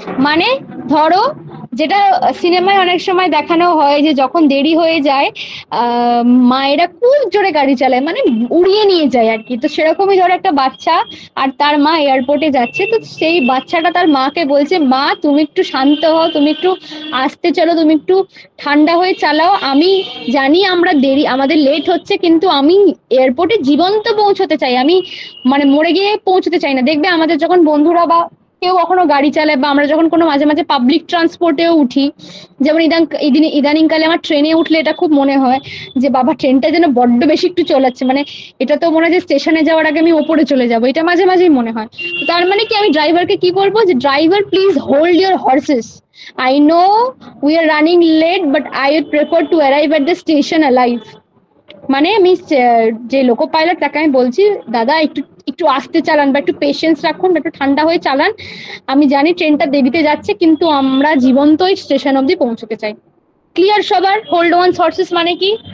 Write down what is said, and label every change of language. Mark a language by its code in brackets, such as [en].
[bn] মানে ধরো, যেটা সিনেমায় অনেক সময় দেখানো হয় যে যখন দেরি হয়ে যায় মায়েরা খুব জোরে গাড়ি চালায়, মানে উড়িয়ে নিয়ে যায় আর কি। তো সেরকমই ধরো একটা বাচ্চা আর তার মা এয়ারপোর্টে যাচ্ছে, তো সেই বাচ্চাটা তার মাকে বলছে, মা তুমি একটু শান্ত হও, তুমি একটু আস্তে চলো, তুমি একটু ঠান্ডা হয়ে চালাও, আমি জানি আমরা দেরি, আমাদের লেট হচ্ছে, কিন্তু আমি এয়ারপোর্টে জীবন্ত পৌঁছতে চাই, আমি মানে মরে গিয়ে পৌঁছতে চাই না। দেখবে আমাদের যখন বন্ধুরা বা কেউ কখনো গাড়ি চালায় বা আমরা যখন কোনো মাঝে মাঝে পাবলিক ট্রান্সপোর্টেও উঠি, যেমন ইদানিংকালে আমার ট্রেনে উঠলে এটা খুব মনে হয় যে বাবা ট্রেনটা যেন বড্ড বেশি একটু চলাচ্ছে, মানে এটা তো মনে হয় যে স্টেশনে যাওয়ার আগে আমি ওপরে চলে যাবো, এটা মাঝে মাঝেই মনে হয়। তো তার মানে কি আমি ড্রাইভারকে কি বলবো যে [en] Driver please hold your horses, I know we are running late, but I would prefer to arrive at the station alive. [bn] মানে আমি যে লোকো পাইলট তাকে আমি বলছি দাদা একটু একটু আস্তে চালান বা একটু পেশেন্স রাখুন, একটু ঠান্ডা হয়ে চালান, আমি জানি ট্রেনটা দেরিতে যাচ্ছে কিন্তু আমরা জীবন্তই স্টেশন অবধি পৌঁছতে চাই। ক্লিয়ার সবার [en] hold one horses [bn] মানে কি?